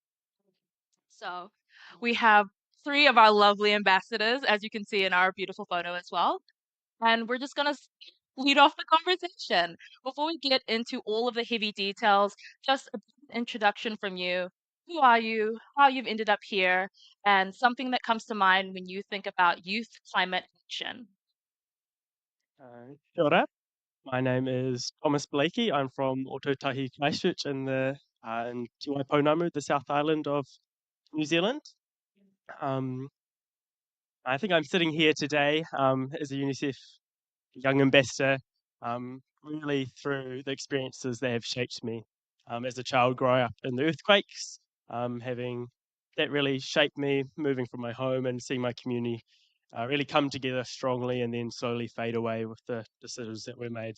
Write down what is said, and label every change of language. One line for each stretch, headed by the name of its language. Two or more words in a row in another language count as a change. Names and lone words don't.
English: So, we have three of our lovely ambassadors, as you can see in our beautiful photo as well. And we're just going to lead off the conversation. Before we get into all of the heavy details, just a brief introduction from you. Who are you? How you've ended up here? And something that comes to mind when you think about youth climate action.
Māori: Kia ora.
English: My name is Thomas Blakie. I'm from Ōtautahi Christchurch in Te Waipounamu, the South Island of New Zealand. I think I'm sitting here today as a UNICEF young ambassador, really through the experiences that have shaped me as a child growing up in the earthquakes, having that really shaped me moving from my home and seeing my community really come together strongly and then slowly fade away with the decisions that were made.